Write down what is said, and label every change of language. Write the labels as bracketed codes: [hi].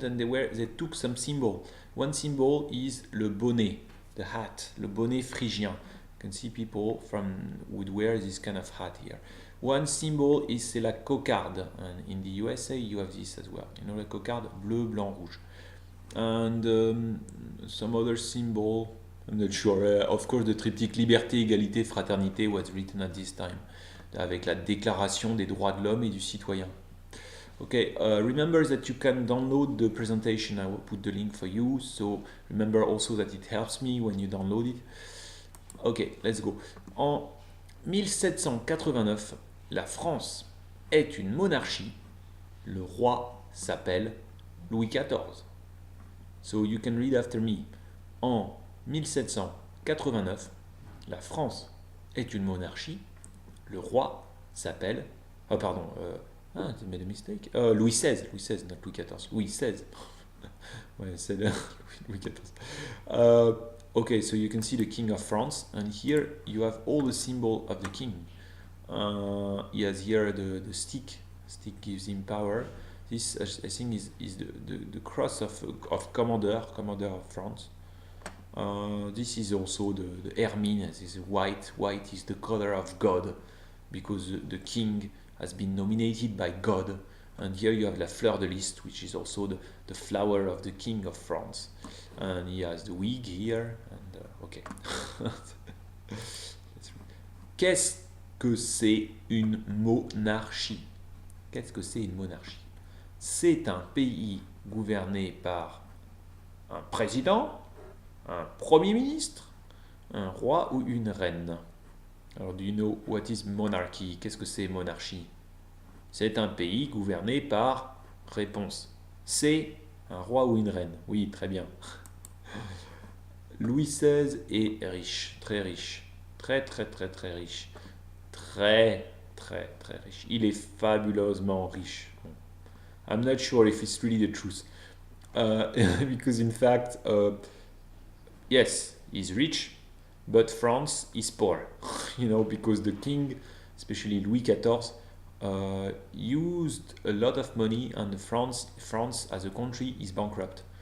[en] Then they took some symbol. One symbol is le bonnet, the hat, le bonnet phrygien. You can see people would wear this kind of hat here. One symbol is la cocarde, and in the USA you have this as well. You know, la cocarde, bleu, blanc, rouge. And some other symbol, I'm not sure. Of course, the triptyque Liberté, Égalité, Fraternité was written at this time, [fr] avec la Déclaration des droits de l'homme et du citoyen. [en] Okay, remember that you can download the presentation. I will put the link for you. So remember also that it helps me when you download it. Okay, let's go. [fr] En 1789, la France est une monarchie. Le roi s'appelle Louis XIV. [en] So you can read after me. [fr] En 1789, la France est une monarchie. Le roi s'appelle... [en] Oh pardon, I made a mistake. Louis XVI, not Louis XIV. Louis XVI. [fr] Ouais, c'est Louis XIV. [en] Okay, so you can see the King of France, and here you have all the symbol of the king. He has here the stick. Stick gives him power. This, I think, is the cross of commander of France. This is also the ermine. This is white. White is the color of God, because the king has been nominated by God. And here you have la fleur de lys, which is also the flower of the king of France. And he has the wig here. And okay. [fr] Qu'est-ce que c'est une monarchie? Qu'est-ce que c'est une monarchie? C'est un pays gouverné par un président, un premier ministre, un roi ou une reine. [en] Alors, do you know what is monarchy? [fr] Qu'est-ce que c'est monarchie? C'est un pays gouverné par, réponse, c'est un roi ou une reine. Oui, très bien. Louis XVI est riche, très riche, très riche, très riche. Il est fabuleusement riche. [en] I'm not sure if it's really the truth, because in fact, yes, he's rich, but France is poor. You know, because the king, especially Louis XIV, used a lot of money, and France as a country is bankrupt.